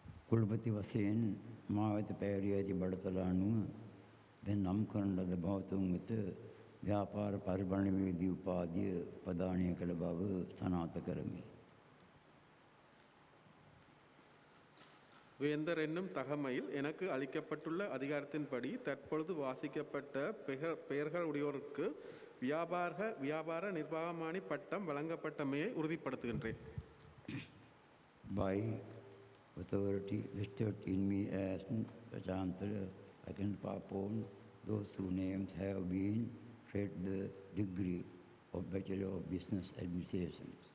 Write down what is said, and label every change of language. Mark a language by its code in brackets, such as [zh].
[si] කුලපති වශයෙන් මා වෙත පැවරිය ඇති බඩතල අනුව දැන් නම් කරන ලද භාවතුන් වෙත ව්‍යාපාර පරිපාලනයේදී උපාධිය ප්‍රදානය කළ බව සනාථ කරමි. [ta] வேந்தர் என்னும் தகமையில் எனக்கு அளிக்கப்பட்டுள்ள அதிகாரத்தின்படி தற்பொழுது வாசிக்கப்பட்ட பெயர்கள் உடையோருக்கு வியாபார நிர்வாகமானி பட்டம் வழங்கப்பட்டமையை உறுதிப்படுத்துகின்றேன். [en] By authority vested in me as Chancellor, I can upon those whose names have been read the degree of Bachelor of Business Administration.